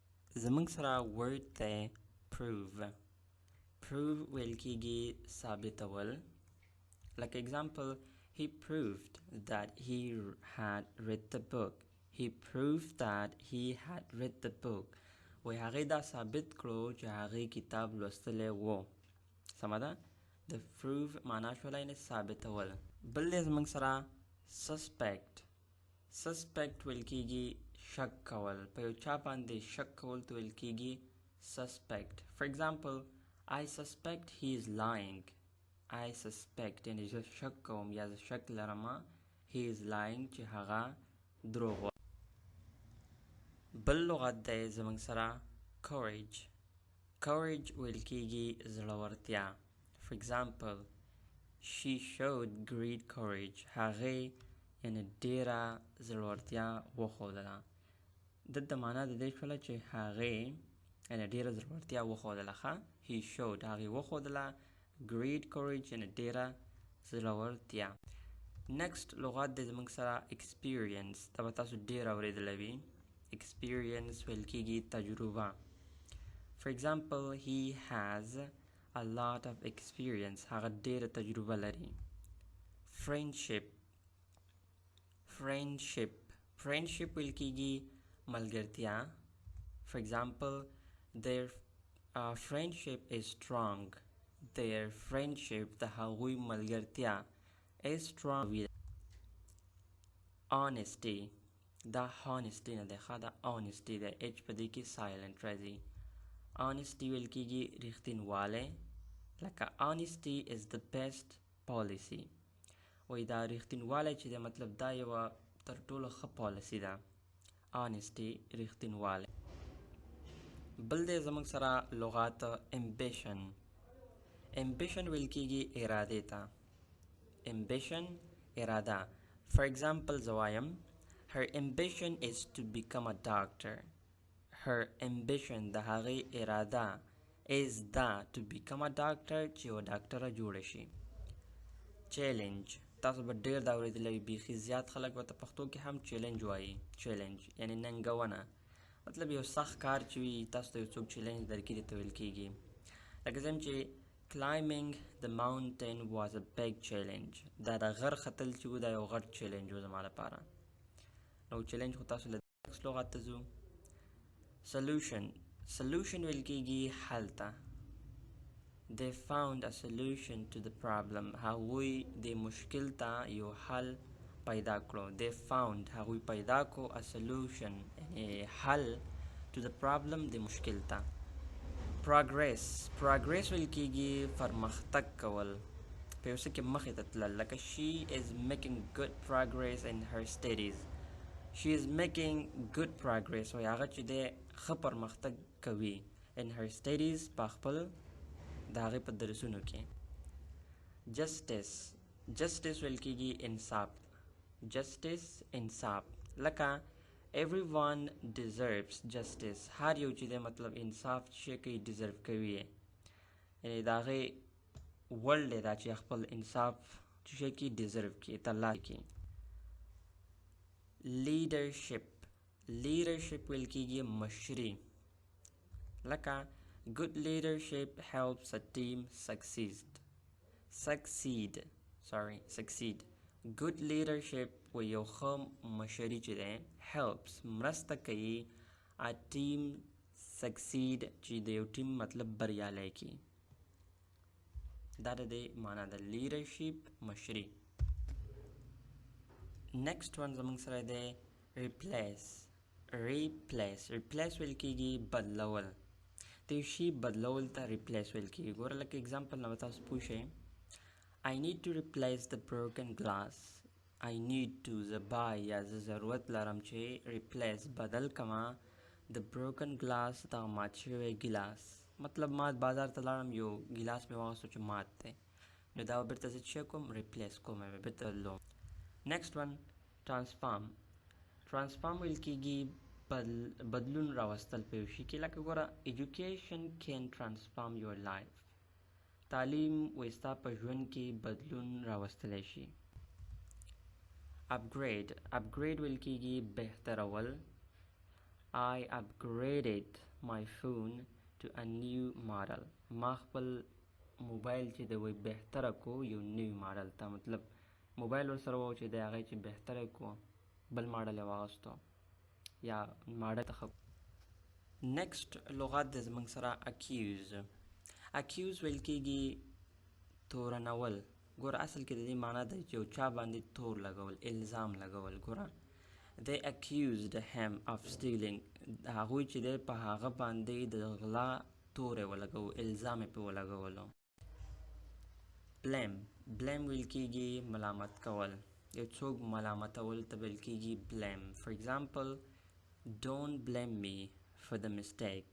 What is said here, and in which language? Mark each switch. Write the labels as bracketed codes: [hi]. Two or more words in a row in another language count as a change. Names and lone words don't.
[ps] زمونږ سره word دی prove. Prove ویل کیږي ثابتول. [en] Like example, he proved that he had read the book. He proved that he had read the book. [ps] وی هغې دا ثابت کړو چې هغې کتاب لوستلی و. سمه ده؟ د prove معنا شوله یعنې ثابتول. بل دی زمونږ سره suspect. suspect ویل کیږي شک کول. په یو چا باندې شک کول ته ویل کیږي suspect. [en] For example, I suspect he is lying. I suspect [ps] یعنی زه شک کوم یا زه شک لرم [en] he is lying [ps] چې هغه دروغ وایي. بل لغت دی زمونږ سره courage. courage ویل کیږي زړورتیا. [en] For example, she showed great courage. [ps] هغې یعنی ډیره زړورتیا وښودله. دلته معنا د دې شوله چې هغې یعنی ډیره زړورتیا وښودله. [en] he showed [ps] هغې وښودله [en] great courage [ps] یعنی ډیره زړورتیا. next لغت دی زموږ سره experience. دا به تاسو ډیر اورېدلی وي. experience ویل کیږي تجربه. [en] For example, he has a lot of experience. [ps] هغه ډیره تجربه لري. friendship. friendship ویل کیږي ملګرتیا. [en] For example, their friendship is strong. Their friendship [ps] د هغوی ملګرتیا [en] is strong. [ps] honesty. دا honesty نه دی دا honesty دی. h په دې کې silent راځي. honesty ویل کیږي رښتینوالی. [en] لکه honesty is the best policy. [ps] وای دا رښتینوالی چې دی مطلب دا یوه تر ټولو ښه پالیسي ده. honesty رښتینوالی. بل دی زموږ سره لغات ambition. ambition ویل کیږي ارادې ته. ambition اراده. [en] For example, [ps] زه وایم [en] her ambition is to become a doctor. her ambition [ps] د هغې اراده [en] is that to become a doctor [ps] چې یوه ډاکټره جوړه شي. challenge. تاسو به ډیر دا اورېدلی وي. بیخي زیات خلک ورته پښتو کې هم چیلنج وایي. challenge یعنی ننګونه. مطلب یو سخت کار چې وي تاسو ته یو څوک چیلنج درکړي دې ته ویل کیږي. لکه زه چې [en] climbing the mountain was a big challenge. [ps] دا د غر ختل چې و دا یو غټ چیلنج و زما لپاره. نو چیلنج خو تاسو له next لغت ته ځو. solution ویل کیږي حل ته. [en] they found a solution to the problem. [ps] هغوی د مشکل ته یو حل پیدا کړو. [en] they found [ps] هغوی پیدا کړو [en] a solution [ps] یعنی حل [en] to the problem [ps] د مشکل ته. progress ویل کیږي پرمختګ کول. په یو څه کې مخې ته تلل. [en] لکه she is making good progress in her studies. she is making good progress [ps] وایي هغه چې دی ښه پرمختګ کوي [en] in her studies [ps] په خپل د هغې په درسونو کې. justice ویل کیږي انصاف. انصاف. لکه [en] everyone deserves justice. [ps] هر یو چې دی مطلب انصاف چې کوي deserve کوي یعنی د هغې وړ دی دا چې خپل انصاف چې شی کوي deserve کوي ترلاسه کوي. leadership ویل کیږي مشري. [en] لکه good leadership helps a team succeed. good leadership [ps] و یو ښه مشري چې دی helps مرسته کوي [en] a team succeed [ps] چې د یو ټیم مطلب بریالی کړي. دا د دې معنا ده leadership مشري. [en] next one [ps] زموږ سره دی replace ویل کیږي بدلول. د یو شي بدلول ته replace ویل کیږي. ګوره لکه اگزامپل نه به تاسو پوه شئ. [en] I need to replace the broken glass. I need to [ps] زه باید یا زه ضرورت لرم چې replace بدل کما [en] the broken glass [ps] دغه مات شوی ګیلاس. مطلب ما بازار ته لاړم یو ګیلاس مې واخیستو چې مات دی نو دا بیرته زه څه کوم replace کوم بیرته بدلوم. [en] next one [ps] transform ویل کیږي بدلون راوستل په یو شي کې. لکه ګوره [en] education can transform your life. [ps] تعلیم وستا په ژوند کې بدلون راوستلی شي. upgrade ویل کیږي بهترول. [en] I upgraded my phone to a new model. [ps] ما خپل موبایل چې د وی بهتره کو یو نیو ماډل ته، مطلب موبایل ورسره وو چې د هغې چې بهتره کو بل ماډل یې واغستو یا ماډل ته نیکسټ لغت د زموږ سره اکیوز ویل کېږي تورنول. ګوره اصل کې د دې معنا ده چې یو چا باندې تور لګول، الزام لګول. [en] ګوره they accused him of stealing. [ps] هغوی چې دی په هغه باندې د غلا تور یې ولګو، الزام یې پرې ولګولو. blame ویل کېږي ملامت کول، یو څوک ملامتول ته ویل کېږي blame. [en] for example, don't blame me for the mistake.